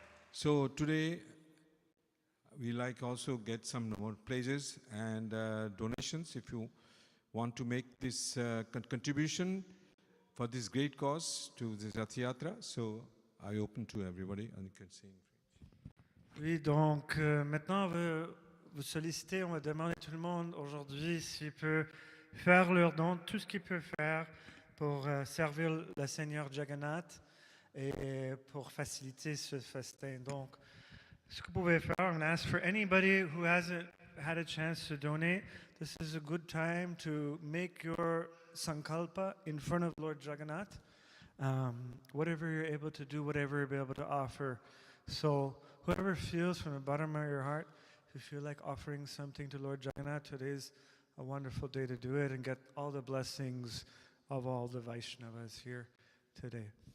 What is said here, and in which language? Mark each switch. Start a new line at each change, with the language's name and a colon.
English: So today, we like also get some more pledges and donations if you want to make this contribution for this great cause to the Rath Yatra. So I open to everybody and you can sing.
French: Oui, donc maintenant on va vous solliciter, on va demander à tout le monde aujourd'hui s'il peut faire leur don, tout ce qu'il peut faire pour servir le Seigneur Jagannath et pour faciliter ce festin. Donc, ce que vous pouvez faire,
English: I'm going to ask for anybody who hasn't had a chance to donate, this is a good time to make your sankalpa in front of Lord Jagannath. Whatever you're able to do, whatever you're able to offer. So whoever feels from the bottom of your heart, if you feel like offering something to Lord Jagannath, today is a wonderful day to do it and get all the blessings of all the Vaishnavas here today.